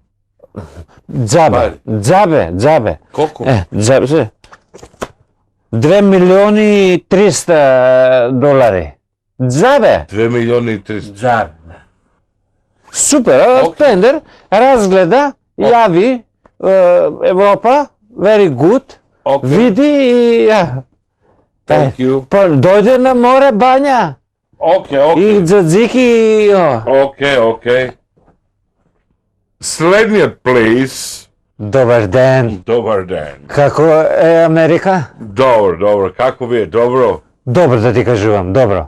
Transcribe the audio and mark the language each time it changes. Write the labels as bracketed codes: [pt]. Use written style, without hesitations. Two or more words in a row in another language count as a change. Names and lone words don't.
[bg] Джабе. Колко? Джабе. 2 милиони и 300 долари. Джабе. 2 милиони и 300. Джабе. Супер, тендер, разгледа, яви, Европа, [en] very good, [bg] види и... [en] Thank you. [bg] Дойде на море, баня. И джаджики. Окей. Следният плейс. Добър ден. Добър ден. [mk] Како е Америка? Добро. Како ви е? Добро? Добро да ти кажувам, добро.